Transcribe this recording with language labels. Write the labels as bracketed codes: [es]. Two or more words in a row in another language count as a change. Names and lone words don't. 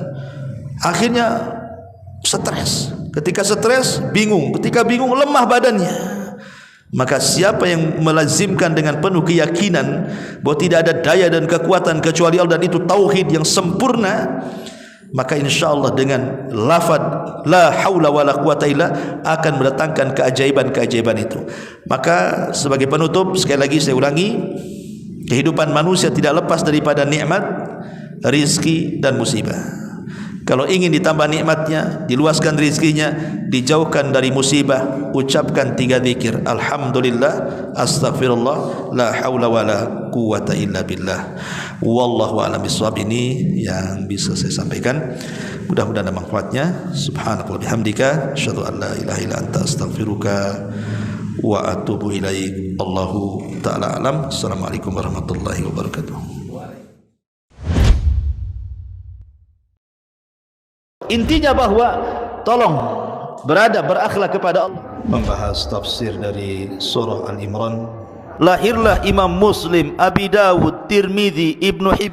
[id] Akhirnya stres. Ketika stres bingung, ketika bingung lemah badannya. Maka siapa yang melazimkan dengan penuh keyakinan bahwa tidak ada daya dan kekuatan kecuali Allah, dan itu tauhid yang sempurna, maka insyaallah dengan lafaz [ar] لا حول ولا قوة إلا [id] akan mendatangkan keajaiban-keajaiban itu. Maka sebagai penutup, sekali lagi saya ulangi, kehidupan manusia tidak lepas daripada nikmat, rizki dan musibah. Kalau ingin ditambah nikmatnya, diluaskan rizkinya, dijauhkan dari musibah, ucapkan 3 zikir. Alhamdulillah, [ar] أستغفر الله، لا حول ولا قوة إلا بالله. والله أعلم بالصواب. [id] Ini yang bisa saya sampaikan. Mudah-mudahan ada manfaatnya. [ar] سبحان الله بحمدك، أشهد أن لا إله إلا أنت، أستغفرك وأتوب إليك. الله تعالى أعلم. السلام عليكم ورحمة الله وبركاته. [id] Intinya bahwa tolong berakhlak kepada Allah. Membahas tafsir dari surah Al-Imran. Lahirlah Imam Muslim, Abi Dawud, Tirmidzi, Ibnu Hibban.